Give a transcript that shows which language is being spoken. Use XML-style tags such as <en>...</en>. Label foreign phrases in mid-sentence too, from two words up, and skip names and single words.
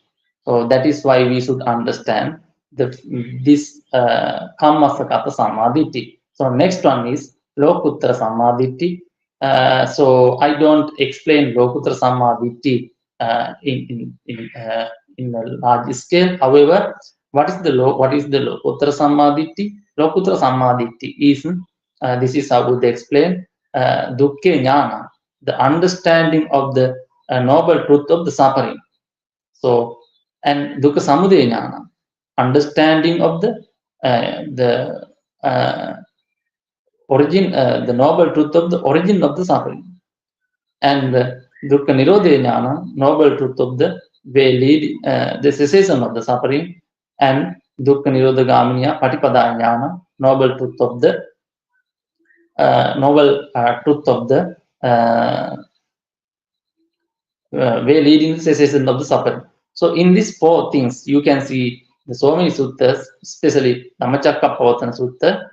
<en>So that is why we should understand this</en> <pi>kammasakata sammādiṭṭhi.</pi> <en>So next one is</en> <pi>lokuttarā sammādiṭṭhi.</pi> <en>So I don't explain</en> <pi>lokuttarā sammādiṭṭhi</pi> <en>in a large scale. However, what is the</en> <pi>lokuttarā sammādiṭṭhi? Lokuttarā sammādiṭṭhi</pi> <en>is this is how Buddha explained</en> <pi>dukkha jnana,</pi> <en>the understanding of the noble truth of the suffering.</en> <pi>So, and dukkha samudaya jnana,</pi> <en>understanding of the origin, the noble truth of the origin of the suffering.</en> <pi>And dukkha nirodha jnana,</pi> <en>noble truth of the way lead, the cessation of the suffering.</en> <pi>And dukkha nirodha gaminiya patipada jnana,</pi> <en>noble truth of the way leading to cessation of the suffering. So in these four things, you can see the so many suttas, especially Dhammacakkappavattana Sutta.</en>